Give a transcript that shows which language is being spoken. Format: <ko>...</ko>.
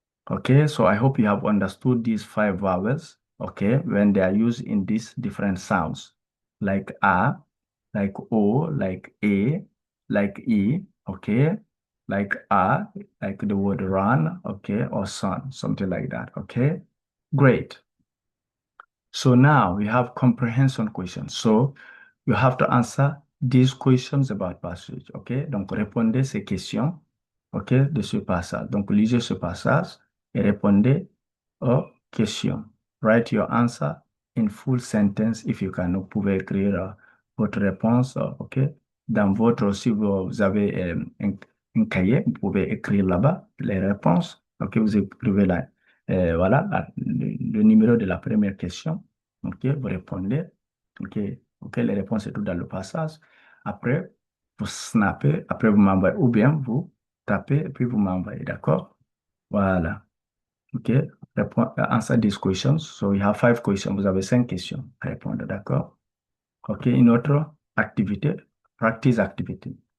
<en>Okay, so I hope you have understood these five vowels, okay, when they are used in these different sounds, like A, like O, like A, like E, okay, like A, like the word run, okay, or son, something like that, okay? Great. So now we have comprehension questions. So you have to answer these questions about passage. OK?</en> <fr>Donc, répondez ces questions, OK, de ce passage. Donc, lisez ce passage et répondez aux questions.</fr> <en>Write your answer in full sentence if you can.</en> <fr>Vous pouvez écrire votre réponse, OK? Dans votre, si vous avez un cahier, vous pouvez écrire là-bas les réponses. OK? Vous écrivez là, voilà, le numéro de la première question. OK? Vous répondez. OK? OK, les réponses sont toutes dans le passage. Après, vous snappez, après vous m'envoyez, ou bien vous tapez et puis vous m'envoyez, d'accord? Voilà. OK?</fr> <en>Answer these questions. So we have five questions.</en> <fr>Vous avez cinq questions à répondre, d'accord? OK, une autre activité,</fr> <en>practice activity.</en>